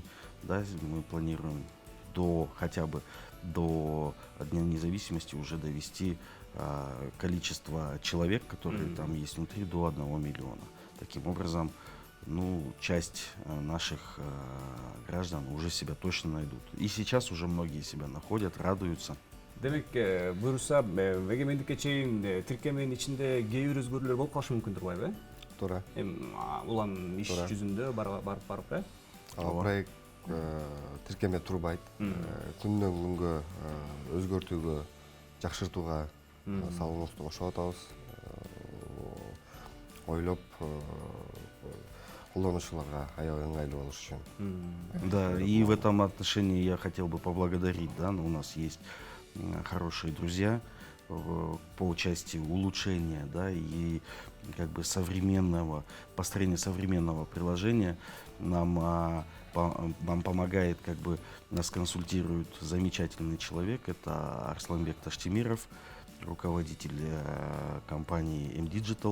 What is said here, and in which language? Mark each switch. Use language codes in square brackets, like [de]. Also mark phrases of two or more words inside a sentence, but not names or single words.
[ru] Да, мы планируем хотя бы до Дня независимости уже довести количество человек, которые там есть внутри, до 1 миллиона. Таким образом, ну, часть наших граждан уже себя точно найдут. И сейчас уже многие себя находят, радуются. [ky] Демек, буюрса, эгемендикке чейин тиркеменин ичинде кээ бир өзгөрүүлөр болуп калышы мүмкүн турбайбы, Туура. Улам иш жүзүндө барып, Проект тиркеме турбайт. Күндөн күнгө өзгөртүүгө, жакшыртууга салымыбызды кошуп атабыз. Ойлоп колдонуучуларга аябай ыңгайлуу болуш үчүн. [ru] Да, и в этом отношении я хотел бы поблагодарить, да, у нас есть хорошие друзья по части улучшения, да, и как бы построения современного приложения. Нам помогает, как бы нас консультирует замечательный человек, это Арсланбек Таштемиров, руководитель компании M-Digital.